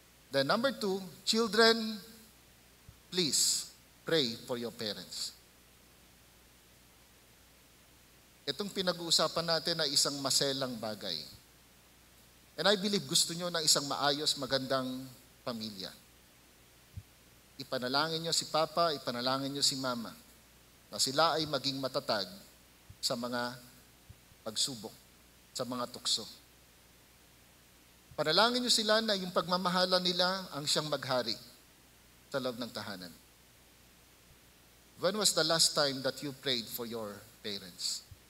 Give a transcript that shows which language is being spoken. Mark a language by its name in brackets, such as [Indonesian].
[English] Then, number 2, children, please pray for your parents. [Filipino] Itong pinag-uusapan natin ay isang maselang bagay. [English] And I believe [Filipino] gusto nyo ng isang maayos, magandang pamilya. Ipanalangin nyo si Papa, ipanalangin nyo si Mama, na sila ay maging matatag sa mga pagsubok, sa mga tukso. Panalangin nyo sila na yung pagmamahala nila ang siyang maghari sa loob ng tahanan. [English] When was the last time that you prayed for your parents?